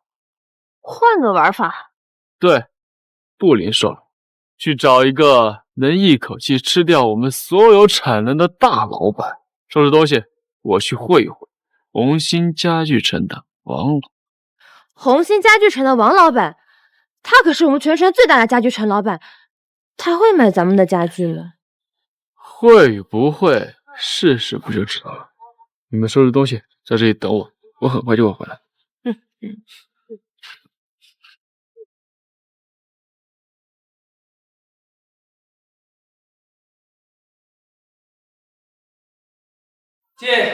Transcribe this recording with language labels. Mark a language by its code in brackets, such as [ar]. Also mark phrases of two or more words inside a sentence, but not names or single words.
[zh] 換個玩法？對，不零售了，去找一個能一口氣吃掉我們所有產能的大老闆。收拾東西，我去會一會紅星家具城的王老闆。紅星家具城的王老闆，他可是我們全城最大的家具城老闆，他会买咱們的家具嗎？會與不會，試試不就知道了。你們收拾東西，在這裡等我，我很快就會回來。进。